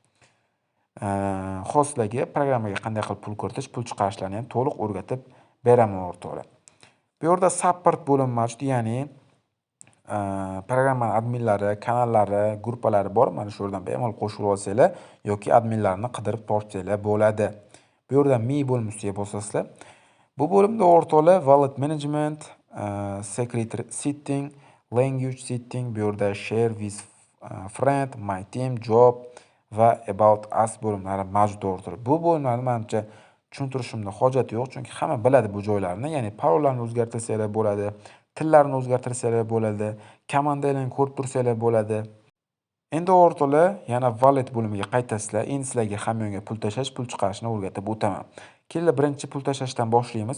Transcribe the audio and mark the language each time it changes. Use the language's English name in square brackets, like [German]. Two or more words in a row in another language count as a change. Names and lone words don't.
[Uzbek] Hozirlarga programmaga qanday qilib pul kiritish, pul chiqarishlarni ham to'liq o'rgatib beraman o'rtoqlar. Bu yerda support bo'limi mavjud, ya'ni programma adminlari, kanallari, guruhlari bor. Mana shu yerdan bemalol qo'shilib olsanglar yoki adminlarni qidirib topsanglar bo'ladi. Bu yerda mi bo'limiga bosasizlar. Bu bo'limda o'rtoqlar [English] wallet management, secretary setting, language setting, [Uzbek] bu yerda [English] share with friend, my team, job [Uzbek] va [English] about us [Uzbek] bo'limlari mavjud o'rtoqlar. Bu bo'limlarni menimcha tushuntirishimda hojat yo'q, chunki hamma biladi bu joylarni. Ya'ni parollarni o'zgartirsanglar bo'ladi, tillarni o'zgartirsanglar bo'ladi, komandalarni ko'rib tursanglar bo'ladi. Endi o'rtoqlar, yana wallet bo'limiga qaytasizlar. Endi sizlarga hamyonga pul tashlash, pul chiqarishni o'rgatib o'taman. Kelinglar, birinchi pul tashlashdan boshlaymiz.